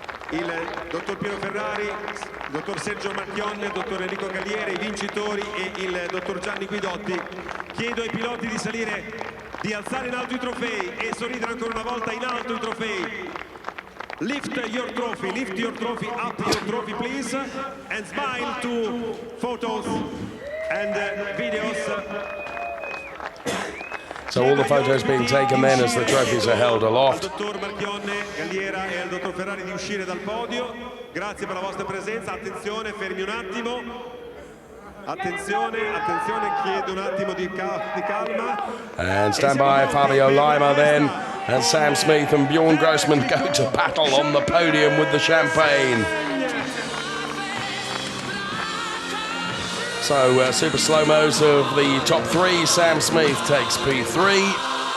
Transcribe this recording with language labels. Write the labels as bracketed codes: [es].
[it] Il dottor Piero Ferrari, il dottor Sergio Marchionne, il dottor Enrico Galliera, i vincitori e il dottor Gianni Guidotti. Chiedo ai piloti di salire, di alzare in alto i trofei e sorridere ancora una volta in alto i trofei. [en] Lift your trophy, up your trophy please, and smile to photos and videos. So all the photos being taken then as the trophies are held aloft. [it] Al dottor Marchionne, Galliera e al dottor Ferrari di uscire dal podio. Grazie per la vostra presenza. Attenzione, fermi un attimo. Attenzione, chiedo un attimo di calma. [en] And stand by Fabio Lima then, and Sam Smith and Bjorn Grossman go to battle on the podium with the champagne. So super slow-mos of the top three. Sam Smith takes P3.